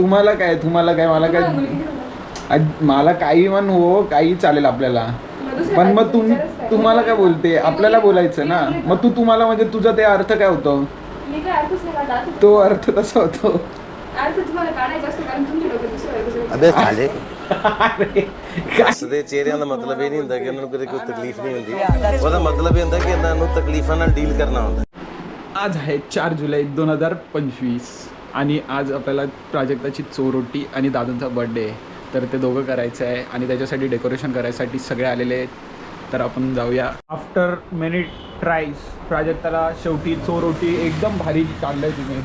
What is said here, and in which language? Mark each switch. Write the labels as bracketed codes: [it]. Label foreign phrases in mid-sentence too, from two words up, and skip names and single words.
[mr] तुम्हाला काय मला काही म्हण हो काही चालेल आपल्याला. पण मग तुम्हाला काय बोलते? आपल्याला बोलायचं ना. मग तुम्हाला म्हणजे तुझा ते अर्थ काय होतो? तो अर्थ तसा होतो. [hi] अबे साले [pa] ਹੱਸਦੇ ਚਿਹਰਿਆਂ ਦਾ ਮਤਲਬ ਇਹ ਨਹੀਂ ਹੁੰਦਾ ਕਿ ਇਹਨਾਂ ਨੂੰ ਕਦੇ ਕੋਈ ਤਕਲੀਫ ਨਹੀਂ ਹੁੰਦੀ. ਉਹਦਾ ਮਤਲਬ ਇਹ ਹੁੰਦਾ ਕਿ ਇਹਨਾਂ ਨੂੰ ਤਕਲੀਫਾਂ ਨਾਲ ਡੀਲ ਕਰਨਾ ਹੁੰਦਾ. [mr] आज आहे 4 जुलै 2025 आणि आज आपल्याला प्राजक्ताची चोरोटी आणि दादांचा बर्थडे आहे. तर ते दोघं करायचं आहे आणि त्याच्यासाठी डेकोरेशन करायसाठी सगळे आलेले आहेत. तर आपण जाऊया. [en] after many tries [mr] प्राजक्ताला शेवटी चोरोटी एकदम भारी काढलं आहे तुम्ही.